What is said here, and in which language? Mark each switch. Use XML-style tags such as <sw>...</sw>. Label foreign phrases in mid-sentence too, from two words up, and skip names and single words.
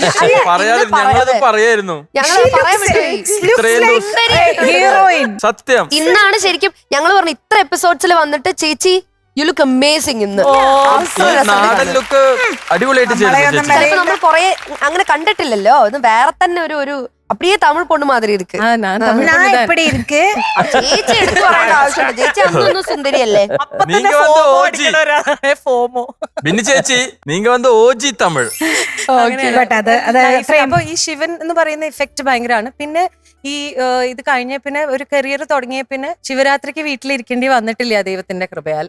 <ml>ഹീറോയിൻ സത്യം. ഇന്നാണ് ശരിക്കും ഞങ്ങൾ പറഞ്ഞു ഇത്ര എപ്പിസോഡ്സിൽ വന്നിട്ട് ചേച്ചി</ml> <en>you look amazing.</en> <ml>ഇന്ന് അടിപൊളിയായിട്ട് നമ്മൾ കൊറേ അങ്ങനെ കണ്ടിട്ടില്ലല്ലോ. ഇത് വേറെ തന്നെ ഒരു</ml> <ta>அப்படியே தமிழ் பொண்ணு மாதிரி இருக்கு.</ta> <ml>ചേച്ചി എടുത്തു പറയേണ്ട ആവശ്യമുണ്ട്. ചേച്ചി അന്നൊന്നും സുന്ദരിയല്ലേ?</ml> <ta>சேச்சி நீங்க வந்து ஓஜி தமிழ்.</ta> <ml>അപ്പൊ ഈ ശിവൻ എന്ന് പറയുന്ന ഇഫക്റ്റ് ഭയങ്കരമാണ്. പിന്നെ ഈ ഇത് കഴിഞ്ഞ പിന്നെ ഒരു കരിയർ തുടങ്ങിയ പിന്നെ ശിവരാത്രിക്ക് വീട്ടിലിരിക്കേണ്ടി വന്നിട്ടില്ല ദൈവത്തിന്റെ കൃപയാൽ.</ml>